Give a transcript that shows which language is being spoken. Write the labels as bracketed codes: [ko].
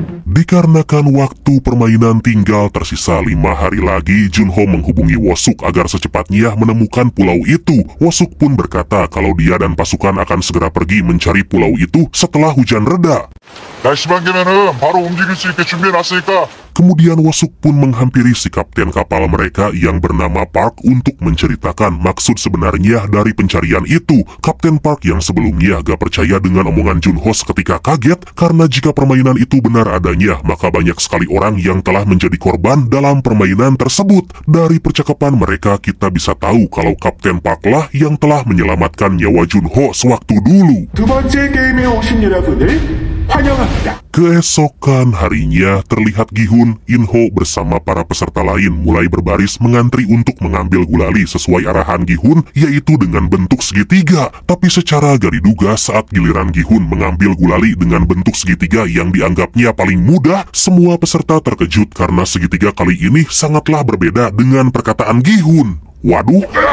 [id] Dikarenakan waktu permainan tinggal tersisa 5 hari lagi, Junho menghubungi Wosuk agar secepatnya menemukan pulau itu. Wosuk pun berkata kalau dia dan pasukan akan segera pergi mencari pulau itu setelah hujan reda. [ko] 날씨만 개면은 바로 움직일 수 있게 준비해놨으니까. [id] Kemudian Wosuk pun menghampiri si kapten kapal mereka yang bernama Park untuk menceritakan maksud sebenarnya dari pencarian itu. Kapten Park yang sebelumnya gak percaya dengan omongan Junho seketika kaget karena jika permainan itu benar adanya, maka banyak sekali orang yang telah menjadi korban dalam permainan tersebut. Dari percakapan mereka kita bisa tahu kalau Kapten Park lah yang telah menyelamatkan nyawa Junho sewaktu dulu. [ko] 두 번째 게임에 오신 여러분을 환영합니다. [id] Keesokan harinya terlihat Gi-hun, Inho bersama para peserta lain mulai berbaris mengantri untuk mengambil gulali sesuai arahan Gi-hun, yaitu dengan bentuk segitiga. Tapi secara gak diduga saat giliran Gi-hun mengambil gulali dengan bentuk segitiga yang dianggapnya paling mudah, semua peserta terkejut karena segitiga kali ini sangatlah berbeda dengan perkataan Gi-hun. Waduh.